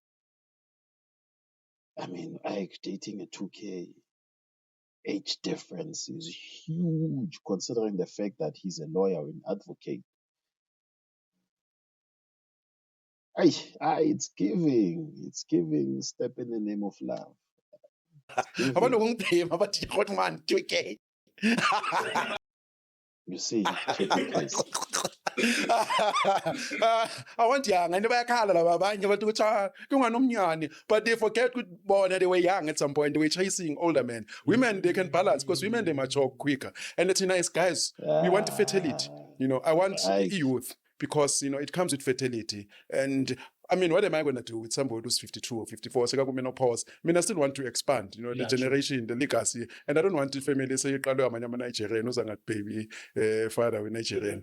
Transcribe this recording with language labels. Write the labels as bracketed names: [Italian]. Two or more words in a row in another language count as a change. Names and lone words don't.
[English] I mean, Ike dating a 2K age difference is huge, considering the fact that he's a lawyer and advocate. It's giving step in the name of love. [Zulu] abantu ngongibhema bathi Grootman 2K. [English] You see, check it, Chris. I want young, and [Zulu] bayakhala laba abanye bathi ukuthi kunganomnyani, [English] but they forget [Zulu] ukuthi bona [English] they were young at some point. They were chasing older men. Women, they can balance because women, they mature quicker. And it's nice, guys. We want fertility. I want youth because it comes with fertility. And I mean, what am I going to do with somebody who's 52 or 54? Menopause. I mean, I still want to expand, the generation, the legacy. And I don't want the family say, Nigerian, who's a baby father with Nigerian.